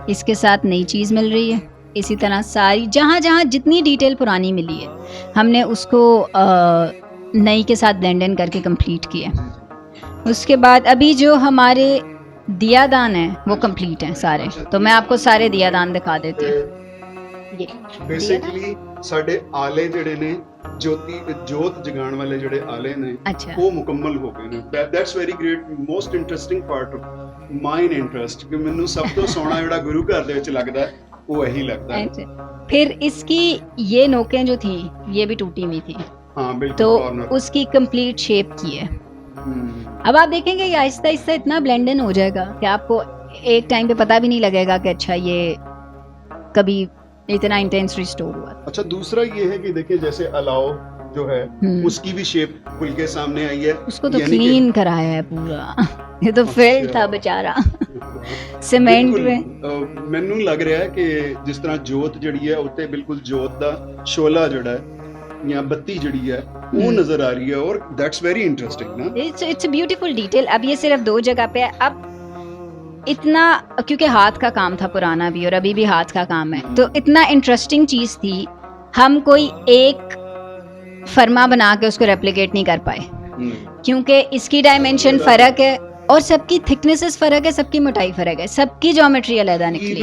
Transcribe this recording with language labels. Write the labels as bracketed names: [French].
[Hindi] इसके साथ नई चीज़ मिल रही है। इसी तरह सारी जहाँ जहाँ जितनी डिटेल पुरानी मिली है हमने उसको नई के साथ ब्लेंड इन करके कंप्लीट किया। उसके बाद अभी जो हमारे दियादान है वो कंप्लीट हैं सारे, तो मैं आपको सारे दियादान दिखा देती हूँ। ये [Punjabi] बेसिकली ਸਾਡੇ ਆਲੇ ਜਿਹੜੇ ਨੇ ਜੋਤ ਜਗਾਉਣ ਵਾਲੇ ਜਿਹੜੇ ਆਲੇ ਨੇ [Hindi] अच्छा, [Punjabi] ਉਹ ਮੁਕੰਮਲ ਹੋ ਗਏ ਨੇ। [English] that's very great, most interesting part of mine interest [Punjabi] ਕਿ ਮੈਨੂੰ ਸਭ ਤੋਂ ਸੋਹਣਾ ਜਿਹੜਾ ਗੁਰੂ ਘਰ ਦੇ ਵਿੱਚ ਲੱਗਦਾ ਹੈ ਉਹ ਇਹੀ ਲੱਗਦਾ ਹੈ। [Hindi] अच्छा। फिर इसकी ये नोकें जो थी ये भी टूटी हुई थी, हाँ बिल्कुल, तो कॉर्नर। उसकी कंप्लीट शेप की है। अब आप देखेंगे ये आहिस्ता आहिस्ता इतना ब्लेंड इन हो जाएगा कि आपको एक टाइम पे पता भी नहीं लगेगा कि अच्छा ये कभी इतना इंटेंस रिस्टोर हुआ। अच्छा, दूसरा ये है कि देखिए जैसे अलाव जो है उसकी भी शेप खुल के सामने आई है। उसको तो यानी कि- क्लीन कराया है पूरा ये तो फेल था बेचारा सीमेंट में। [Punjabi] ਮੈਨੂੰ ਲੱਗ ਰਿਹਾ ਹੈ ਕਿ ਜਿਸ ਤਰ੍ਹਾਂ ਜੋਤ ਜਿਹੜੀ ਹੈ ਉੱਤੇ ਬਿਲਕੁਲ ਜੋਤ ਦਾ ਸ਼ੋਲਾ ਜਿਹੜਾ ਹੈ ਜਾਂ ਬੱਤੀ ਜਿਹੜੀ ਹੈ ਉਹ ਨਜ਼ਰ ਆ ਰਹੀ ਹੈ, और [English] that's very interesting [Punjabi] ना। [English] It's beautiful detail. [Hindi] अब ये सिर्फ 2 जगह पे है। अब इतना, क्योंकि हाथ का काम था पुराना भी और अभी भी हाथ का काम है, तो इतना इंटरेस्टिंग चीज़ थी, हम कोई एक फर्मा बना के उसको रेप्लिकेट नहीं कर पाए, क्योंकि इसकी डायमेंशन फ़र्क है और सबकी थिकनेसेस फ़र्क है, सबकी मोटाई फ़र्क है, सबकी ज्योमेट्री अलग निकली।